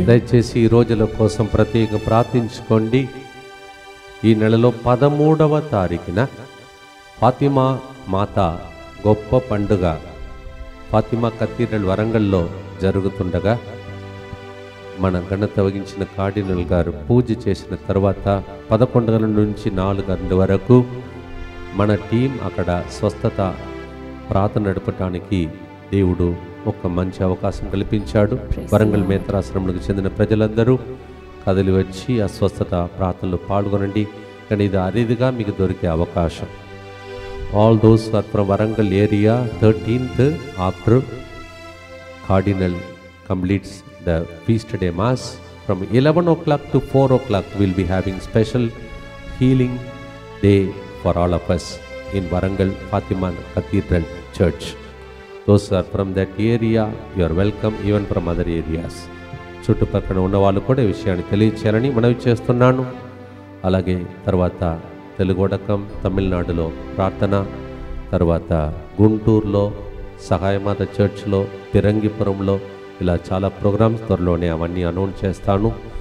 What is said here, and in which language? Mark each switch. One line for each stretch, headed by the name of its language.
Telugu: దయచేసి ఈ రోజుల కోసం ప్రత్యేకంగా ప్రార్థించుకోండి. ఈ నెలలో 13వ తారీఖున ఫాతిమా మాత గొప్ప పండుగ ఫాతిమా కథీడ్రల్ వరంగల్లో జరుగుతుండగా మన ఘనత వహించిన కార్డినల్ గారు పూజ చేసిన తర్వాత 11 గంటల నుంచి 4 గంటల వరకు మన టీం అక్కడ స్వస్థత ప్రార్థన నడపడానికి దేవుడు ఒక మంచి అవకాశం కల్పించాడు. వరంగల్ మేత్రాశ్రమంకు చెందిన ప్రజలందరూ కదిలి వచ్చి ఆ స్వస్థత ప్రార్థనలో పాల్గొనండి. కానీ ఇది అరిదిగా మీకు దొరికే అవకాశం.
English: All those are from Warangal area 13th after Cardinal completes the feast day mass from 11 o'clock to 4 o'clock we'll be having special healing day for all of us in Warangal Fatima Cathedral Church. Those are from that area, you are welcome, even from other areas.
Telugu: చుట్టుపక్కల ఉన్న వాళ్ళు కూడా ఈ విషయాన్ని తెలియచేయాలని మనవి చేస్తున్నాను. అలాగే తర్వాత తెలుగోడకం తమిళనాడులో ప్రార్థన, తర్వాత గుంటూరులో సహాయమాత చర్చ్లో, పిరంగిపురంలో ఇలా చాలా ప్రోగ్రామ్స్ త్వరలోనే అవన్నీ అనౌన్స్ చేస్తాను.